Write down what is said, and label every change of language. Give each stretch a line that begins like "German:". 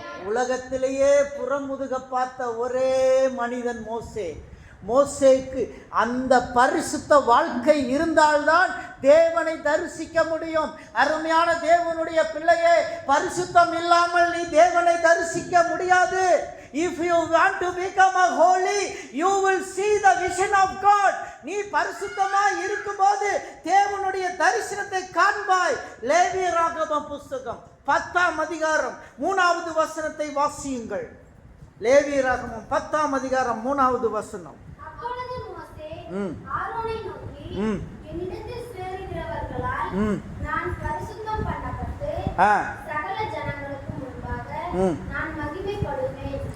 Tamil: உலகத்திலேயே புறமுதுக பார்த்த ஒரே மனிதன் மோசே. மோசேக்கு அந்த பரிசுத்த வாழ்க்கை இருந்தால்தான் தேவனை தரிசிக்க முடியும். அருமையான தேவனுடைய பிள்ளையே, பரிசுத்தம் இல்லாமல் நீ தேவனை தரிசிக்க முடியாது.
English: If you want to become a holy, you will see the vision of God.
Tamil: நீ பரிசுத்தமாய் இருக்கும்போது தேவனுடைய தரிசனத்தை காண்பாய். லேவியராகமம் புஸ்தகம் 10ஆம் அதிகாரம் 3வது வசனத்தை வாசியுங்கள். லேவியராகமம் 10ஆம் அதிகாரம் 3வது வசனம். அப்பொழுது மோசே ஆரோனை நோக்கி, என்னிடத்தில் சேருகிறவர்களால் நான் பரிசுத்தம் பண்ணப்பட்டு சகல ஜனங்களுக்கு முன்பாக நான் மகிமைப்படுவேன்.